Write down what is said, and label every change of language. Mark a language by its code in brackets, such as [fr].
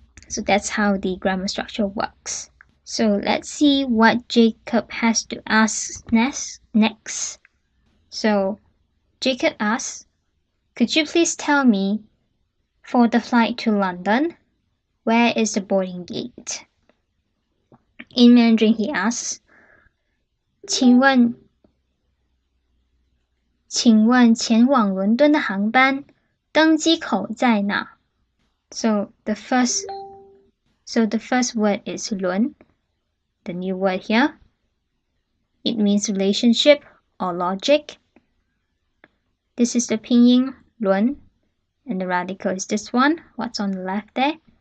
[en] So that's how the grammar structure works. So let's see what Jacob has to ask next. So Jacob asks, could you please tell me, for the flight to London, where is the boarding gate? In Mandarin, he asks, [zh] 请问前往伦敦的航班登机口在哪? [en] So the first word is 伦, the new word here. It means relationship or logic. This is the pinyin 伦, and the radical is this one, what's on the left there.